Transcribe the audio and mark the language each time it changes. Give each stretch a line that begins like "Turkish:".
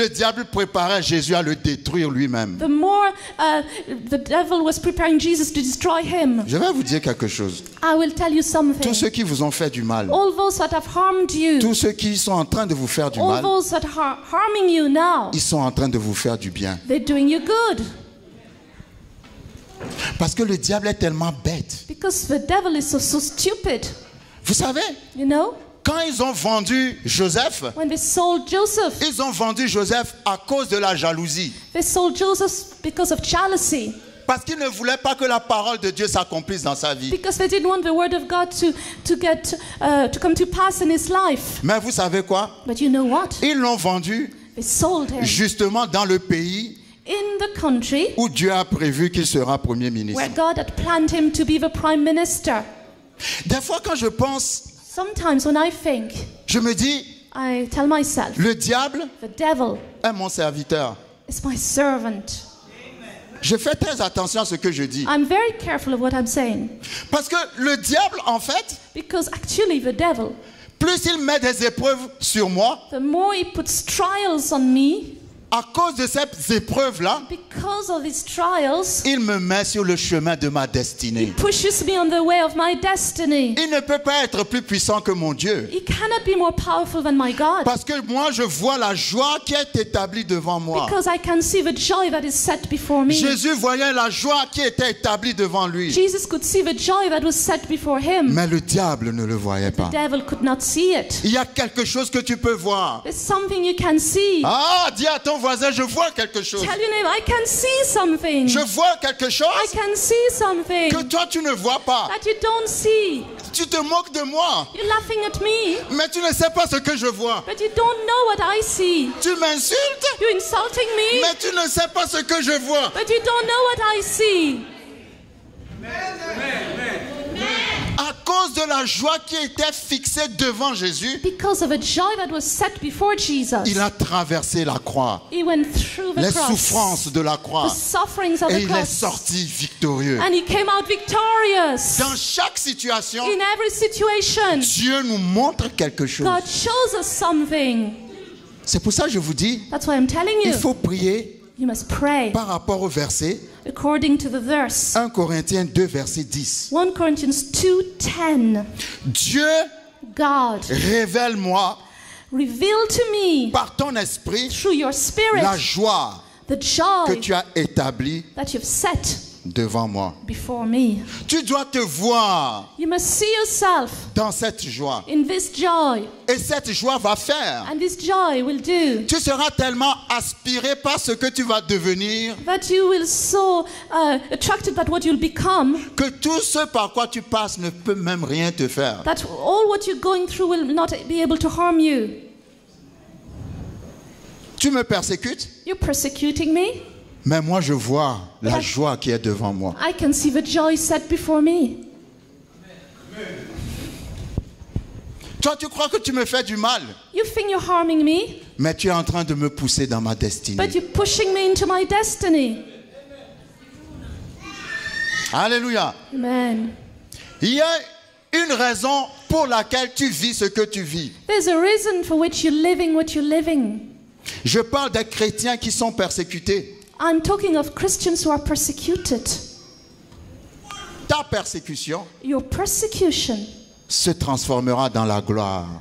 French: le diable préparait Jésus à le détruire lui-même.
English: the more the devil was preparing Jesus to destroy him.
French: Je vais vous dire quelque chose.
English: I will tell you something.
French: Tous ceux qui vous ont fait du mal,
English: All those that have harmed you,
French: tous ceux qui sont en train de vous faire du
English: all
French: mal,
English: those that are harming you now,
French: ils sont en train de vous faire du bien.
English: they're doing you good.
French: Parce que le diable est tellement bête.
English: Because the devil is so stupid.
French: Vous savez,
English: You know,
French: quand ils ont vendu Joseph,
English: when they sold Joseph,
French: ils ont vendu Joseph à cause de la jalousie.
English: they sold Joseph because of jealousy.
French: Parce qu'ils ne voulaient pas que la parole de Dieu s'accomplisse dans sa vie.
English: Because they didn't want the word of God to come to pass in his life.
French: Mais vous savez quoi?
English: But you know what?
French: Ils l'ont vendu
English: They sold him
French: justement dans le pays
English: in the country
French: où Dieu a prévu qu'il sera Premier ministre.
English: where God had planned him to be the prime minister.
French: Des fois, quand je pense,
English: Sometimes when I think,
French: je me dis,
English: I tell myself,
French: le diable
English: the devil
French: est mon serviteur.
English: is my servant.
French: Je fais très attention à ce que je dis.
English: I'm very careful of what I'm saying.
French: Parce que le diable, en fait,
English: Because actually the devil,
French: plus il met des épreuves sur moi,
English: the more he puts trials on me,
French: à cause de ces épreuves-là,
English: because of his trials,
French: il me met sur le chemin de ma
English: he
French: destinée.
English: pushes me on the way of my destiny.
French: Il ne peut pas être plus puissant que mon Dieu.
English: He cannot be more powerful than my God.
French: Parce que moi, je vois la joie qui est établie devant moi.
English: Because I can see the joy that is set before me.
French: Jésus voyait la joie qui était établie devant lui.
English: Jesus could see the joy that was set before him.
French: Mais le diable ne le voyait
English: The
French: pas.
English: devil could not see it.
French: Il y a quelque chose que tu peux voir.
English: There's something you can see.
French: Ah, dis à ton voisin, je vois quelque chose.
English: Tell your neighbor, I can see something.
French: Je vois quelque
English: I
French: chose
English: can see something
French: que toi tu ne vois pas.
English: that you don't see.
French: Tu te moques de moi,
English: You're laughing at me,
French: mais tu ne sais pas ce que je vois.
English: but you don't know what I see.
French: Tu m'insultes,
English: You're insulting me,
French: mais tu ne sais pas ce que je vois.
English: but you don't know what I see.
French: À cause de la joie qui était fixée devant Jésus,
English: Because of a joy that was set before Jesus,
French: il a traversé la croix,
English: he went through the
French: les
English: cross,
French: souffrances de la
English: the
French: croix,
English: sufferings of
French: et
English: the
French: il est
English: cross,
French: sorti victorieux.
English: and he came out victorious.
French: Dans chaque situation,
English: In every situation,
French: Dieu nous montre quelque chose.
English: God shows us something.
French: C'est pour ça que je vous dis,
English: That's why I'm telling
French: il
English: you,
French: faut prier
English: you must pray
French: par rapport au verset
English: according to the verse.
French: 1 Corinthiens 2, verset 10.
English: 1 Corinthians 2:10.
French: Dieu,
English: God,
French: révèle-moi
English: reveal to me
French: par ton esprit
English: through your spirit
French: la joie
English: the
French: que
English: joy
French: tu as établie
English: that you've set
French: devant moi.
English: before me.
French: Tu dois te voir
English: You must see yourself
French: dans cette joie.
English: in this joy,
French: Et cette joie va faire.
English: and this joy will do
French: Tu seras tellement aspiré par ce que tu vas devenir
English: that you will so attracted by what you'll become
French: que tout ce par quoi tu passes ne peut même rien te faire.
English: that all what you're going through will not be able to harm you.
French: Tu me persécutes,
English: You're persecuting me.
French: mais moi je vois la joie qui est devant moi.
English: I can see the joy set before me.
French: Toi, tu crois que tu me fais du mal,
English: You think you're harming me,
French: mais tu es en train de me pousser dans ma destinée.
English: but you're pushing me into my destiny.
French: Alléluia.
English: Amen.
French: Il y a une raison pour laquelle tu vis ce que tu vis.
English: There's a reason for which you're living what you're living.
French: Je parle des chrétiens qui sont persécutés.
English: I'm talking of Christians who are persecuted.
French: Ta persécution
English: Your persecution
French: se transformera dans la gloire.